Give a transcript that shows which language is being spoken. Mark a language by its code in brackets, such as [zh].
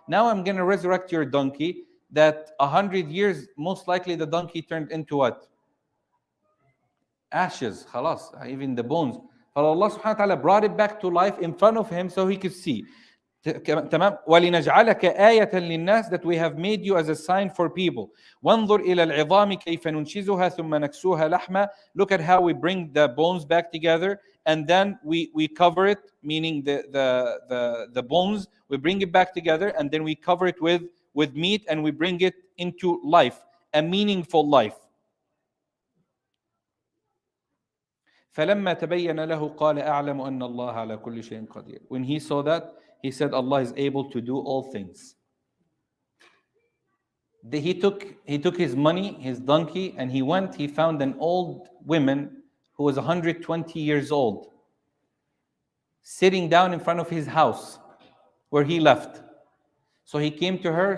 [en] Now I'm going to resurrect your donkey. That 100 years, most likely the donkey turned into what? Ashes. Khalas, even the bones. But Allah subhanahu wa ta'ala brought it back to life in front of him so he could see. [ar] تمام. ولنجعلك آية للناس, [en] that we have made you as a sign for people. [ar] وانظر إلى العظام كيف ننشزها ثم نكسوها لحما. [en] Look at how we bring the bones back together, and then we cover it, meaning the bones, we bring it back together, and then we cover it with meat, and we bring it into life, a meaningful life. [ar] فلما تبين له قال أعلم أن الله على كل شيء قدير. [en] When he saw that, he said Allah is able to do all things. He took his money, his donkey, and he found an old woman who was 120 years old, sitting down in front of his house where he left. So he came to her.